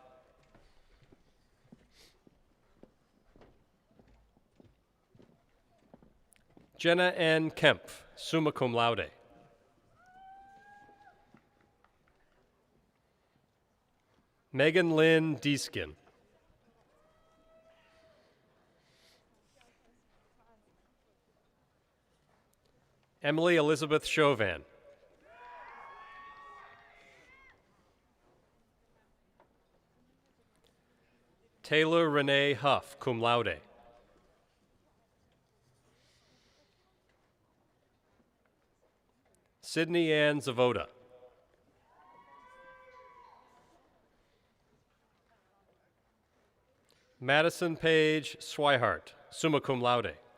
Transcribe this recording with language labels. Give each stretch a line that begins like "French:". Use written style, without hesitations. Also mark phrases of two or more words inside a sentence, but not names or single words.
English: Jenna N. Kempf,
Latin: summa cum laude.
English: Megan Lynn Deeskin. Emily Elizabeth Chauvin. Taylor Renee Huff,
Latin: cum laude.
English: Sydney Ann Zavoda. Madison Page Swihart,
Latin: summa cum laude.